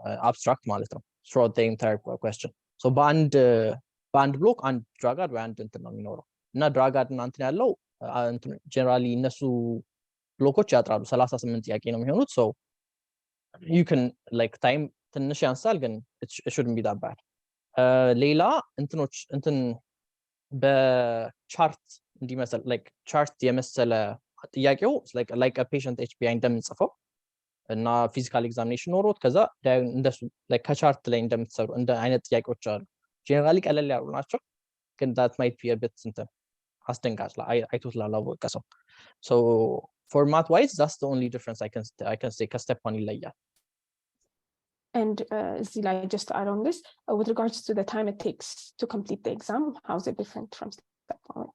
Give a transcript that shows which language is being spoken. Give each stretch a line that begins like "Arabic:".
Amharic: abstract ማለት ነው
English: throughout the entire question
Amharic: so በአንድ ብሎክ አንድ drug ad ወይ አንድ እንትን ነው የሚኖረው እና drug ad እና እንትን ያለው generally እነሱ ብሎኮች ያጥራሉ 38 ጥያቄ ነው የሚሆኑት so you can like time ትንሽ ያንሳል ግን
English: it shouldn't be that bad
Amharic: ሌላ እንትኖች እንትን በቻርት እንዲመስል like chart የመሰለ ጥያቄው like a patient HPI እንደምንጽፈው እና ፊዚካል ኤግዛሚኔሽን ኖሮት ከዛ እንደሱ like ከቻርት ላይ እንደምትሰሩ እንደ አይነት ጥያቄዎች አሉ ጀነራሊ ቀለል ያሉ ናቸው ግን
English: that might be a bit
Amharic: እንትን አስደንጋጭ አይቶት ላላወቀ ሰው so
English: format wise that's the only difference I can say
Amharic: ከstep 1 ይለያል.
English: And just to add on this, with regards to the time it takes to complete the exam, how is it different from step 1?